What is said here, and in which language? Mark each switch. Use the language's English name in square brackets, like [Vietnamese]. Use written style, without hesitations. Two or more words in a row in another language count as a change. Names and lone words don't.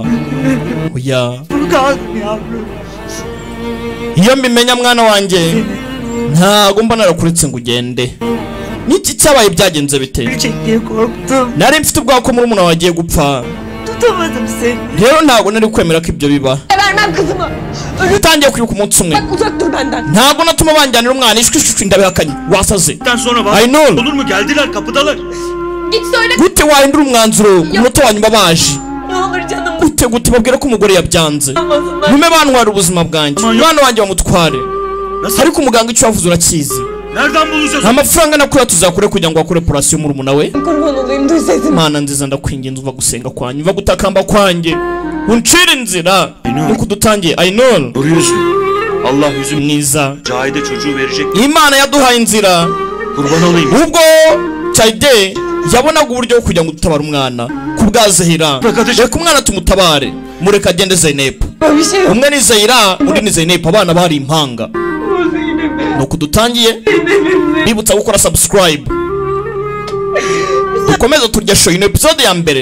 [Kinyarwanda] Oya, iyo mbimenya mwana wanjye ntago mba narakuretse ngo ugende. Niki cyabaye byagenze bite? Nari mfite ubwoba ko murumuna wagiye gupfa. Rero ntago nari kwemera ko ibyo biba. Utangiye kwibuka umunsi umwe. Ntago natuma banjyanira umwana ishwi ndabihakanye. Wasaze. Aynur. [Turkish] Olur mu, geldiler, kapıdalar. [Kinyarwanda] Gute wahindura umwanzuro umunota wa nyuma baje? Gute babwira ko umugore yabyanze. Nume bantwara ubuzima bwanjye. Mwana wanjye bamutware. Ariko umuganga icyo yavuze urakizi. [Turkish] Nereden bulacağız? [Kinyarwanda] Amafaranga nakura tuzakure kugira ngo akore operation murumuna we. Mana nziza ndakwinginze uva gusenga kwanyu, uva gutakamba kwanjye. Uncira inzira. Nuko dutangiye. Aynur. [Turkish] Duruyorsun. Allah yüzüm [Kinyarwanda] mwiza. [Turkish] Cahide çocuğu verecek. [Kinyarwanda] Imana yaduhaye inzira. [Turkish] Kurban olayım. [Kinyarwanda] Ubwo Cahide yabonaga uburyo kugira ngo tutabara umwana kubwazahira. Reka umwana tumutabare. Mureka agende Zainab. Umwe ni Zaira, undi ni Zainab, abana bari impanga. Nuko dutangiye. Bibutsa gukora subscribe. Dukomeza turya show ino episode ya mbere.